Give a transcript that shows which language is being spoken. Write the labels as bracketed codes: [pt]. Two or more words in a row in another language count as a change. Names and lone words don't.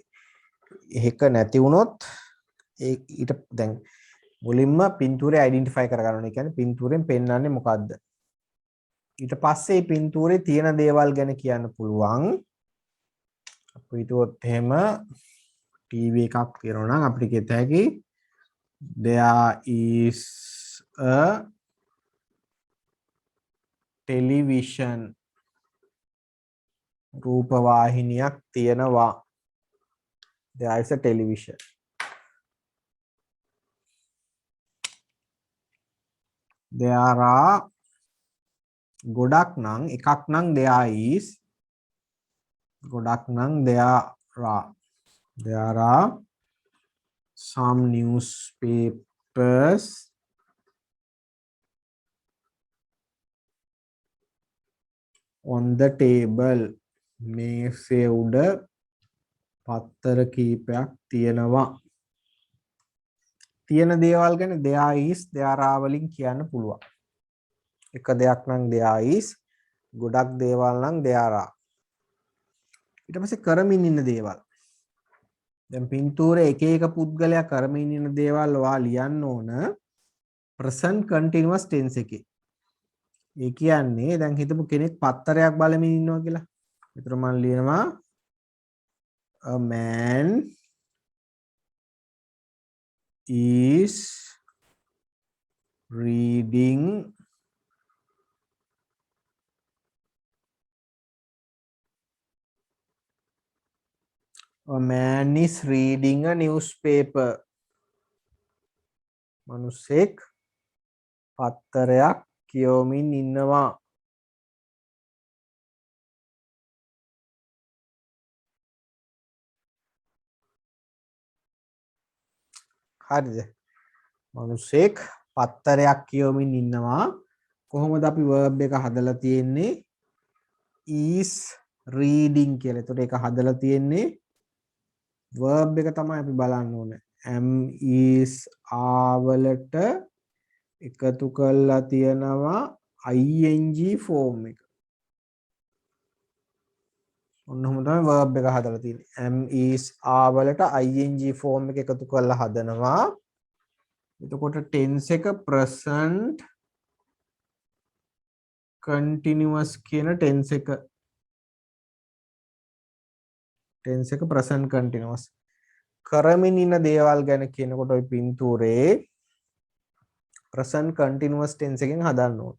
[si] ඒක නැති වුණොත් ඊට දැන් මුලින්ම පින්තූරය අයිඩෙන්ටිෆයි කරගන්න ඕනේ. කියන්නේ පින්තූරයෙන් පෙන්වන්නේ මොකක්ද? ඊට පස්සේ පින්තූරේ තියෙන දේවල් ගැන කියන්න පුළුවන්. අපි හිතුවොත් එහෙම ටීවී එකක් තියෙනවා නම් අපිට කියත හැකි [en] there is a television [si] රූපවාහිනියක් තියෙනවා. [en] there is a television. there are [si] ගොඩක් නම් එකක් නම් [en] there is [si] ගොඩක් නම් [en] there are some newspapers on the table [si] මේසේ උඩ පත්තර කීපයක් තියෙනවා. තියෙන දේවල් ගැන [en] there is there are [si] වලින් කියන්න පුළුවන්. එක දෙයක් නම් [en] there is [si] ගොඩක් දේවල් නම් [en] there are. [si] ඊට පස්සේ කරමින් ඉන්න දේවල්. දැන් පින්තූරේ එක එක පුද්ගලයා කරමින් ඉන්න දේවල් ඔයා ලියන්න ඕන [en] present continuous tense [si] එකේ. ඒ කියන්නේ දැන් හිතමු කෙනෙක් පත්තරයක් බලමින් ඉන්නවා කියලා. ඒතර මම ලියනවා [en] a man is reading a man is reading a newspaper. [si] මනුස්සෙක් පත්තරයක් කියවමින් ඉන්නවා. හරිද? මනුස්සෙක් පත්තරයක් කියවමින් ඉන්නවා. කොහොමද අපි verb එක හදලා තියෙන්නේ? [en] is reading [si] කියලා. එතකොට ඒක හදලා තියෙන්නේ verb එක තමයි අපි බලන්න ඕනේ. [en] am is [si] ආවලට එකතු කරලා තියෙනවා [en] ing form [si] එක. ඔන්නෝම තමයි verb එක හදලා තියෙන්නේ. [en] am is [si] ආවලට [en] ing form [si] එක එකතු කරලා හදනවා. එතකොට tense එක [en] present continuous [si] කියන tense එක [en] present continuous [si] කරමින් ඉන්න දේවල් ගැන කියනකොට ওই පින්තූරේ [en] present continuous tense [si] එකෙන් හදන්න ඕන.